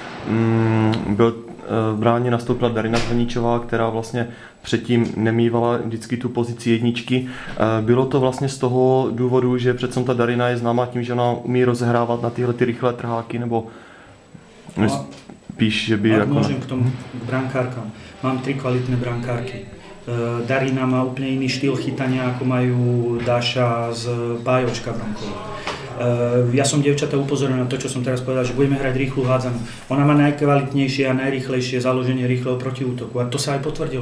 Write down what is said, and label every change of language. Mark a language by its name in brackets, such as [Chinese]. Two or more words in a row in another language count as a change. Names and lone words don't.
[Czech] V bráně nastoupila Darina Zvoničová, která vlastně předtím nemývala vždycky tu pozici jedničky. Bylo to vlastně z toho důvodu, že přece ta Darina je známá tím, že ona umí rozehrávat na tyhle ty rychlé trháky, nebo spíš, že by... Jako... [Slovak] Môžem k tomu, k brankárkam. Mám 3 kvalitné brankárky. Darina má úplne iný štýl chytania, ako majú Dáša z Bájočka Bronková. Ja som dievčatá upozoril na to, čo som teraz povedal, že budeme hrať rýchlu hádzanú. Ona má najkvalitnejšie a najrýchlejšie založenie rýchleho protiútoku a to sa aj potvrdilo.